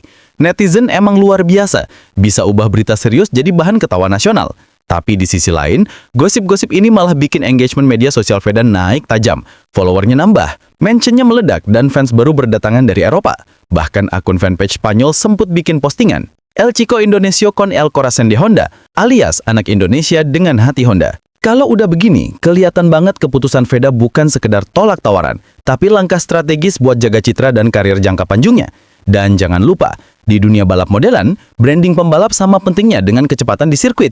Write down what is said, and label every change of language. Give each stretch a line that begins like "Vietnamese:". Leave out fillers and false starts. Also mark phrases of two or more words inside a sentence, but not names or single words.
Indonesian: Netizen emang luar biasa, bisa ubah berita serius jadi bahan ketawa nasional. Tapi di sisi lain, gosip-gosip ini malah bikin engagement media sosial Veda naik tajam. Followernya nambah, mentionnya meledak, dan fans baru berdatangan dari Eropa. Bahkan akun fanpage Spanyol sempat bikin postingan,
Spanish: El Chico Indonesia con el corazón de Honda,
Indonesian: alias anak Indonesia dengan hati Honda. Kalau udah begini, kelihatan banget keputusan Veda bukan sekedar tolak tawaran, tapi langkah strategis buat jaga citra dan karir jangka panjangnya. Dan jangan lupa, di dunia balap modelan, branding pembalap sama pentingnya dengan kecepatan di sirkuit.